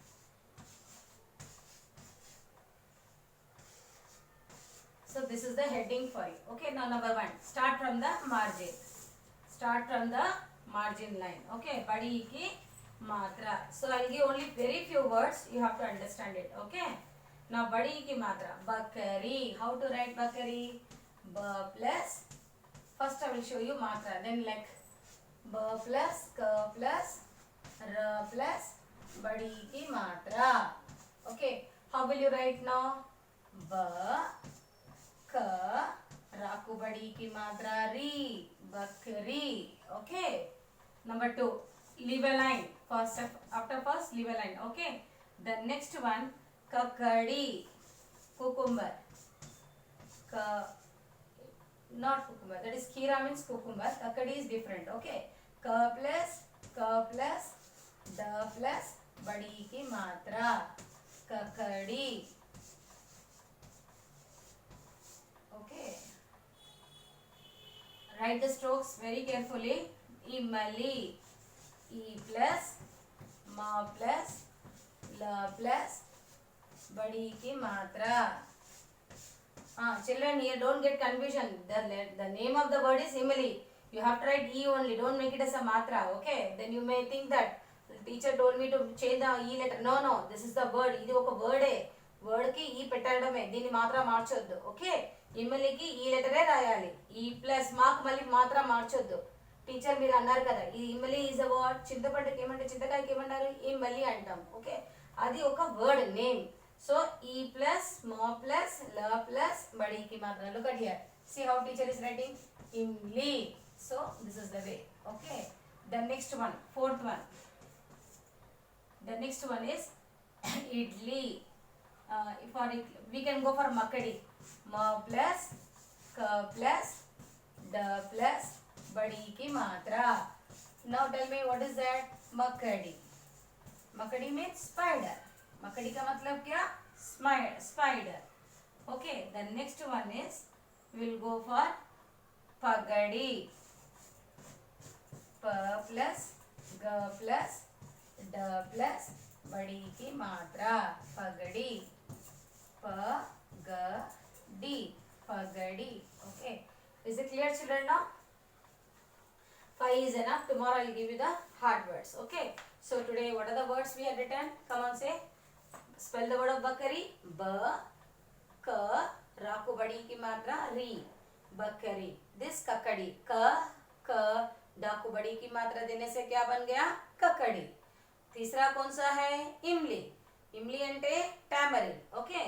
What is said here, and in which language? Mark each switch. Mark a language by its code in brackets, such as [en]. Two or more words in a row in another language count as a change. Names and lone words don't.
[en] So this is the heading for you. Okay, now number 1. Start from the margin. Start from the margin line. [hi] Okay, badi ki matra. [en] So I will give only very few words. You have to understand it. [hi] Okay. Now badi ki matra. Bakari. [en] How to write bakari? Ba plus. First I will show you matra. Then like ba plus ka plus ra plus [hi] badi ki matra. [en] Okay, how will you write now? [hi] Ba ka raku badi ki matra ri, bakri. [en] Okay, number 2, leave a line. First, after first leave a line. Okay, the next one, kakadi, cucumber. Ka not cucumber. That is kheera means cucumber. Kakkadi is different. Okay. K plus d plus [hi] badi ki matra. [en] Kakkadi. Okay. Write the strokes very carefully. Imali. E plus ma plus la plus [hi] badi ki matra. [en] Children, here don't get confusion. The name of the word is Imali. You have to write E only. Don't make it as a matra. Okay. Then you may think that the teacher told me to change the E letter. No. This is the word. [te] ఇది ఒక word. Word ki E పెట్టడమే. దీన్ని మాత్ర మార్చొద్దు. Okay. ఇమ్మలికి ఈ లెటరే రాయాలి. ఈ ప్లస్ మాకు మళ్ళీ మాత్ర మార్చొద్దు. టీచర్ మీరు అన్నారు కదా ఈ ఇమ్మలి [en] is a word. [te] చింతపండుకి ఏమంటే చింతకాయకి ఏమన్నారు ఇమ్మలి అంటాం. [en] ఓకే. [te] అది ఒక [en] word name. So E plus ma plus la plus [hi] badi ki matra. [en] Look at here. See how teacher is writing imli. So this is the way. Okay. The next one, fourth one. The next one is idli. We can go for makadi. Ma plus ka plus da plus [hi] badi ki matra. [en] Now tell me what is that? Makadi. Makadi means spider. [hi] मकड़ी का मतलब क्या? स्पाइडर. [en] ओके. the next one is will go for पगड़ी. [hi] प प्लस ग प्लस ड प्लस बड़ी की मात्रा. पगड़ी. प ग डी. पगड़ी. [en] ओके. is it clear children now? 5 is enough. Tomorrow I will give you the hard words. Okay. So today what are the words we have written? Come on, say. Spell the word of bakari. [hi] B k raku badi ki matra ri. Bakari. [en] This kakadi. [hi] K डाकू बड़ी की मात्रा देने से क्या बन गया? ककड़ी. तीसरा कौन सा है? इमली. इमली अंटे टैमरिन. ओके.